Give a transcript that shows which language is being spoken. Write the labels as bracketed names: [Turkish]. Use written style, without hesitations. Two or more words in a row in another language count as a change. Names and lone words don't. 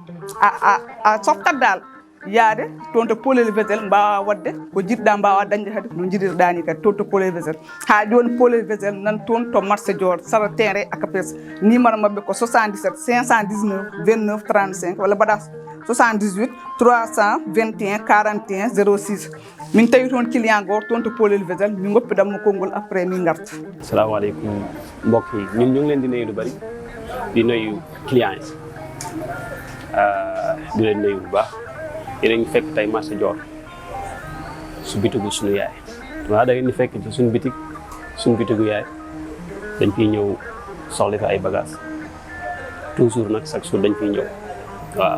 [Fula] a softat dal yaade toon to Polel Vésel mbawa wadde ko jiɗɗa mbawa dañde kadi no jiɗirɗani kadi toon to Polel Vésel ha joni Polel Vésel nan toon to marché Dior sara terrain ACAPES numéro mabɓe ko 77 519 29 35 walla mbaɗa 78 321 41 06 min tawi toon client goto toon to Polel Vésel min goppidanmo konngol après min garta. [Arabic] السلام عليكم [Wolof] mbokk yi ñun ñu ngi leen di nuyu lu bari di nuyu client yi di leen nuyu bu baax yéen a ngi fekk tey marché Dior su bitigu suñu yaay waaw da ngeen di fekk ci suñu bitigu yaay dañ fiy ñëw soxla fi ay bagages toujours nag chaque jour dañ fiy ñëw waaw